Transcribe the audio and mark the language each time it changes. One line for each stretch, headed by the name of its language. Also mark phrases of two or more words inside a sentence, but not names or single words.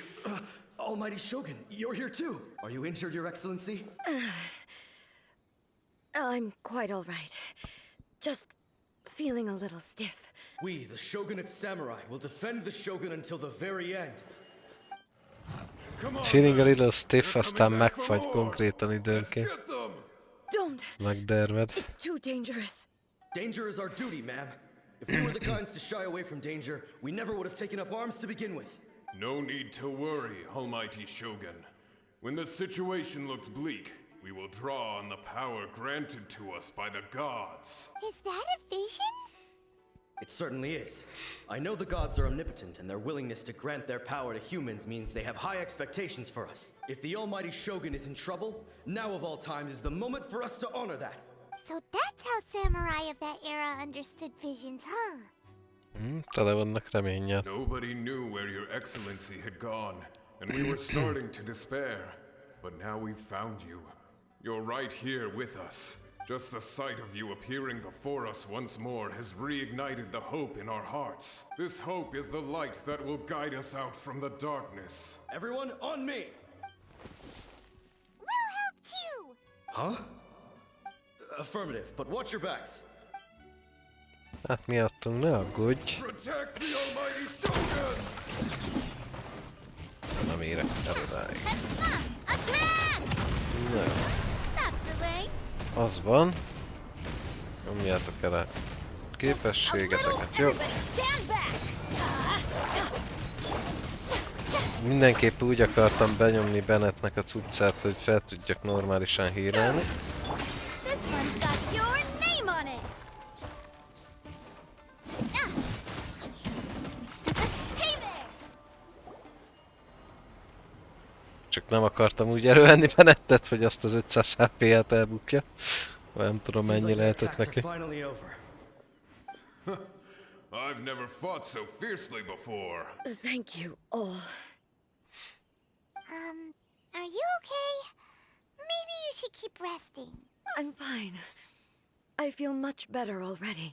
English: Almighty Shogun, you're here too. Are you injured, Your Excellency? I'm quite all right. Just feeling a little stiff. We, the Shogunate Samurai, will defend the Shogun until the very end. Feeling a little stiff,
Hungarian: aztán megfagy konkrétan időnként.
English: Don't!
Hungarian: Megdermed.
English: It's too dangerous. Danger is our duty, ma'am. If we were the kinds to shy away from danger, we never would have taken up arms to begin with. No need to worry, Almighty Shogun. When the situation looks bleak, we will draw on the power granted to us by the gods. Is that a vision? It certainly is. I know the gods are omnipotent, and their willingness to grant their power to humans means they have high expectations for us. If the Almighty Shogun is in trouble, now of all times is the moment for us to honor that. So that's how samurai of that era understood visions, huh?
Hungarian: Tele vannak reménnyel.
English: Nobody knew where Your Excellency had gone, and we were starting to despair. But now we've found you. You're right here with us. Just the sight of you appearing before us once more has reignited the hope in our hearts. This hope is the light that will guide us out from the darkness. Everyone, on me! We'll help too! Huh? Affirmative, but watch your backs.
Hungarian: Hát miattunk ne aggódj.
English: Protect the Almighty Shogun!
Hungarian: Nem érek el odáig.
English: No. That's the way.
Hungarian: Az van. Nyomjátok el a képességeteket, jó? Mindenképp úgy akartam benyomni Bennettnek a cuccát, hogy fel tudjak normálisan hírálni. Csak nem akartam úgy elővenni Bennettet, hogy azt az 500 HP-ját elbukja. Nem tudom mennyi lehetett neki.
English: I've never fought so fiercely before. Thank you all. Are you okay? Maybe you should keep resting. I'm fine. I feel much better already.